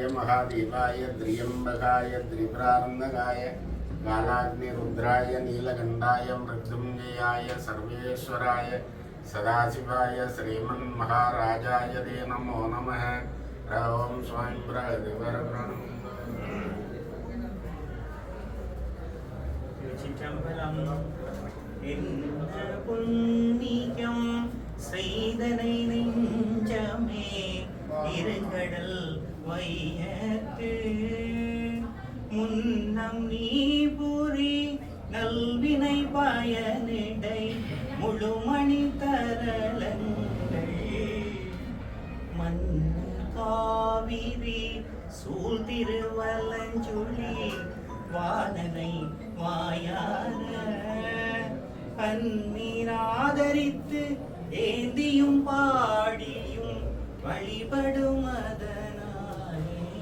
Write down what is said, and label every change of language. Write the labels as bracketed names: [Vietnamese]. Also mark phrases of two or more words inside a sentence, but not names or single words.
[Sanskrit] महादेवाय त्र्यम्बकाय त्रिपुरानन्दकाय कालाग्निरुद्राय नीलकण्ठाय मृत्युञ्जयाय सर्वेश्वराय सदाशिवाय श्रीमन्महाराजाय ते नमो नमः। ओं स्वयं प्रदिवरप्रणम् [Tamil] புண்ணியம் செய்தனை நெஞ்சமே இருகடல் வையத்து முன்னம் நீ புரி நல்வினை பயனிடை முழுமணி தரலங்கள் மண்ணு காவிரி சூழ் திருவலஞ்சுழி வானனை வாயார பன்னீராதரித்து ஏந்தியும் பாடியும் வழிபடும் அதனாலே